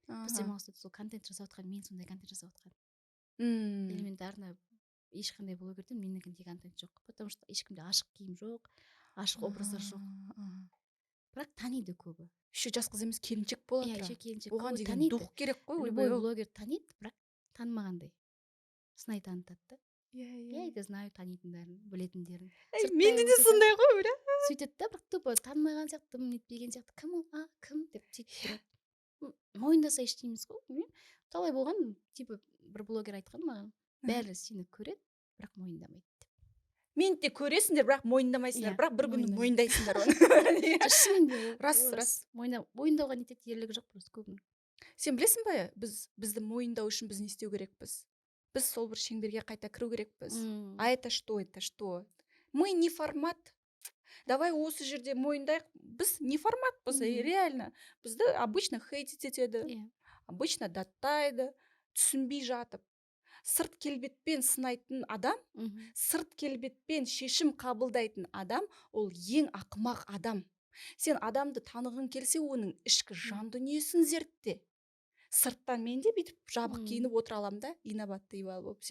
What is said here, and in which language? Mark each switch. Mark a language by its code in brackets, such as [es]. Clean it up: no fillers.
[kk] Бізде Маңғыстауда сол контент жасап жатқан, мен сондай контент жасап жатқан. Элементарно ешқандай блогерден менікіндей контент жоқ, [ru] потому что [kk] ешкімде ашық киім жоқ, ашық образдар жоқ. Бірақ таниды көбі. Еще жас қыз емес, келіншек бола тұра. Келіншек. Оған деген дух керек қой. Любой блогер таниды, бірақ танымағандай. Сынай танытады да. [ru] Я это знаю, [kk] танитындарын, білетіндерін. Менде де сондай ғой, бля. Сөйтеді да, бірақ тупо танымаған сияқты, нетпеген сияқты, кім ол, кім деп сөйтіп тұрады. Мойындаса ештейміз ғой. Талай болған, типа бір блогер айтқан маған, бәрі сені көреді, бірақ мойындамайды. Мен де көресіңдер, бірақ мойындамайсыңдар, бірақ бір күні мойындайсыңдар оны. Шынымен де Рас. Мойындауға нетеді, ерлігі жоқ просто көбінің. Сен білесің бе, бізді мойындау үшін біз не істеу керекпіз? Біз сол бір шеңберге қайта кіру керекпіз. [ru] А это что? Мы не формат. [kk] Давай осы жерде мойындайық. Біз не форматпыз, реально. Бізді обычно хейтить етеді, обычно даттайды, түсінбей жатып. Сырт келбетпен сынайтын адам, сырт келбетпен шешім қабылдайтын адам, ол ең ақымақ адам. Сен адамды танығың келсе, оның ішкі жан дүниесін зертте. Сырттан мен де бүйтіп жабық киініп отыра аламын да, инабатты болып.